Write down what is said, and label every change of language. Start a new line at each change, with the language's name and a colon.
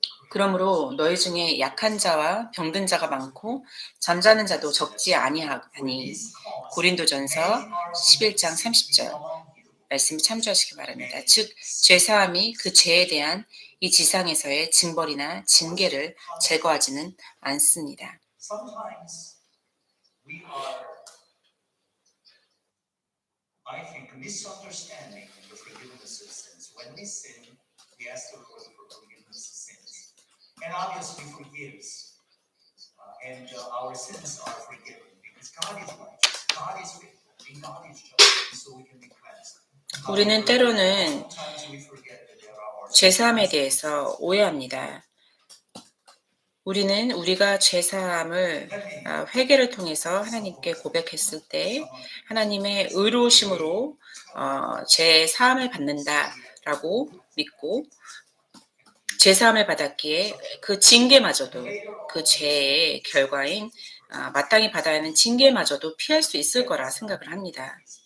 Korean: 그러므로 너희 중에 약한 자와 병든 자가 많고 잠자는 자도 적지 아니하니 고린도전서 11장 30절 말씀 참조하시기 바랍니다. 즉 죄사함이 그 죄에 대한 이 지상에서의 징벌이나 징계를 제거하지는 않습니다.
English: sometimes we are, I think, misunderstanding the forgiveness of sins. When we sin, we ask the Lord for forgiveness of sins. And obviously forgives. And our sins are forgiven because God is righteous, God is faithful, and God is just, and so we can be cleansed.
Korean: 우리는 때로는
English: Sometimes we forget that there are
Korean: 죄사함에 대해서 오해합니다. 우리는 우리가 죄사함을 회개를 통해서 하나님께 고백했을 때 하나님의 의로우심으로 죄 사함을 받는다라고 믿고 죄사함을 받았기에 그 징계마저도 그 죄의 결과인 마땅히 받아야 하는 징계마저도 피할 수 있을 거라 생각을 합니다.